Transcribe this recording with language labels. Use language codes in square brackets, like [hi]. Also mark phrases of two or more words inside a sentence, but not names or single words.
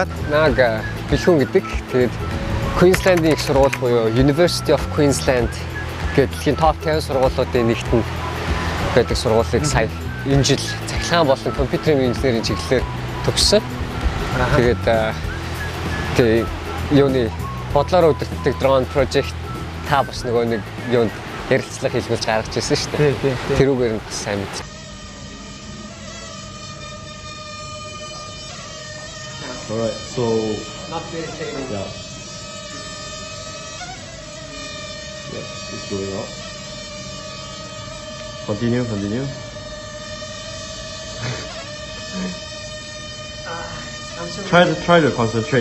[mn] Наг бэлгүүн гэдэг. Тэгээд Queensland-ийн их сургууль буюу University of Queensland гэдэг топ 10 сургуулиудын нэгтэнд байдаг сургуулийг сая энэ жил цахилгаан болон компьютерийн инженерийн чиглэлээр төгссөн. Тэгээд тэг юуны бодлороо удирддаг дрон project та бас нөгөө нэг юунд ярилцлага хийлгүүлж гаргаж ирсэн шүү дээ. Тэрүүгээр нь бас сайн мэд. [en] All right, so Not very stable. yeah. Yes, it's going up. Continue. Try to concentrate.